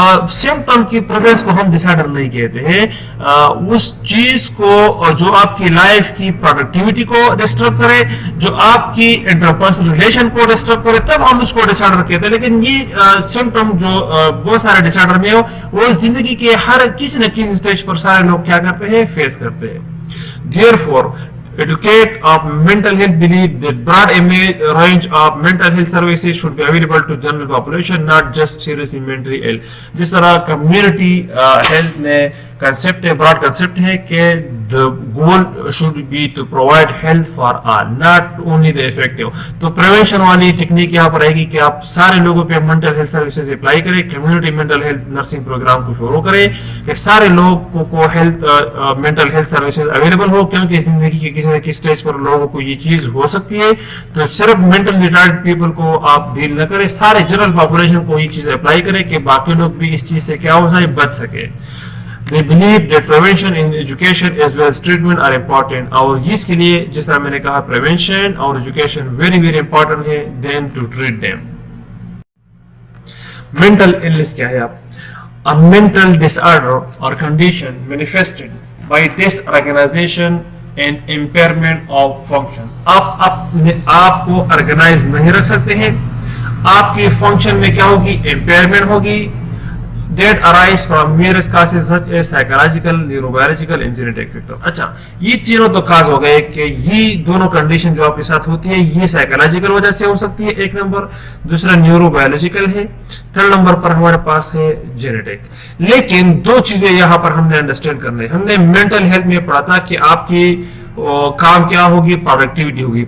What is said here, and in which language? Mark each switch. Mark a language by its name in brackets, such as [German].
[Urdu] Symptom کی presence کو ہم ڈس آرڈر نہیں کہتے ہیں، اس چیز کو جو آپ کی لائف کی پروڈکٹیوٹی کو ڈسٹرب کرے، جو آپ کی انٹرپرسنل ریلیشن کو ڈسٹرب کرے، تب ہم اس کو ڈس آرڈر کہتے ہیں. لیکن یہ سمپٹم جو بہت سارے ڈس آرڈر میں ہو، وہ زندگی کے ہر کسی نہ کسی اسٹیج پر سارے لوگ کیا کرتے ہیں، فیس کرتے ہیں. [English] Therefore, educate of mental health believe that broad range of mental health services should be available to general population, not just seriously mentally ill. [Urdu] جس طرح کمیونٹی ہیلتھ میں کنسپٹ ہے، براڈ کنسپٹ ہے کہ [English] the goal should be to provide health for all, not only the effective. [Urdu] تو prevention والی technique یہاں پر آئے گی کہ آپ سارے لوگوں پہ mental health services اپلائی کریں، community mental health nursing programme کو شروع کریں کہ سارے لوگوں کو mental health services اویلیبل ہو، کیونکہ زندگی کے کسی نہ کسی اسٹیج پر لوگوں کو یہ چیز ہو سکتی ہے. تو صرف mental retarded پیپل کو آپ ڈیل نہ کریں، سارے جنرل پاپولیشن کو یہ چیز اپلائی کریں کہ باقی لوگ بھی اس چیز سے کیا ہو جائے، بچ سکے. [English] They believe that prevention in education as well as treatment are important. [Urdu] اور اس کے لیے جس طرح میں نے کہا prevention اور education [English] very very important [Urdu] ہے [English] than to treat them. Mental illness [Urdu] کیا ہے آپ؟ [English] A mental disorder or condition manifested by disorganization and impairment of function. [Urdu] آپ اپنے آپ کو organize نہیں رکھ سکتے ہیں، آپ کی فنکشن میں کیا ہوگی، impairment ہوگی. [English] That arise from various causes such as psychological, neurobiological and genetic factor. [Urdu] اچھا، یہ تینوں تو کاز ہو گئے کہ یہ دونوں کنڈیشن جو آپ کے ساتھ ہوتی ہے یہ سائیکولوجیکل وجہ سے ہو سکتی ہے، ایک نمبر. دوسرا نیورو بایولوجیکل ہے. تھرڈ نمبر پر ہمارے پاس ہے جینیٹک. لیکن دو چیزیں یہاں پر ہم نے انڈرسٹینڈ کرنے، ہم نے مینٹل ہیلتھ میں پڑھا تھا کہ آپ کی کام کیا ہوگی، پروڈکٹیوٹی ہوگی.